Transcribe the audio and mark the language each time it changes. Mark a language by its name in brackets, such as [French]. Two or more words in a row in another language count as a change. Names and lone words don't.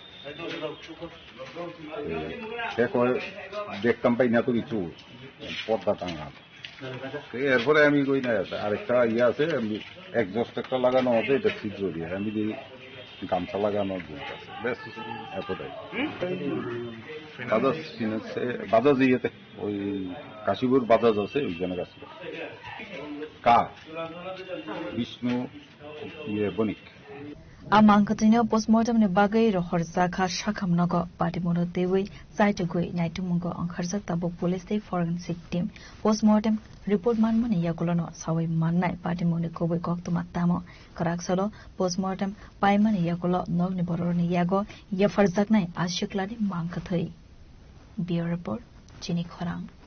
[Bangla] সে কয় দেখতাম পাই না তো কিছু পর্দা টাঙা এরপরে আমি কই না আরেকটা ইয়ে আছে আমি একজস্ট একটা লাগানো আছে এটা ছিদ্র দিয়ে আমি দিই গামছা লাগানো আছে ব্যাস এতটাই বাজাজ ফিনান্সে বাজাজ ইয়েতে ওই কাশীপুর বাজাজ আছে ওইখানে কাজ করে কার বিষ্ণু ইয়ে বণিক [Kok Borok] Amangkatino postmortem ne bagai ro horzaka shakam nago patimono dewi saitugui naitumungo angkharzak tabo police day [English] forensic team postmortem report [Kok Borok] manmani yagulono sawai mannai patimone kobai koktuma tamo karaksalo postmortem paimani yagulo nogni boroni yago ya farzak nai ashiklani mangkathai [English] bureau report [Kok Borok] chini khorang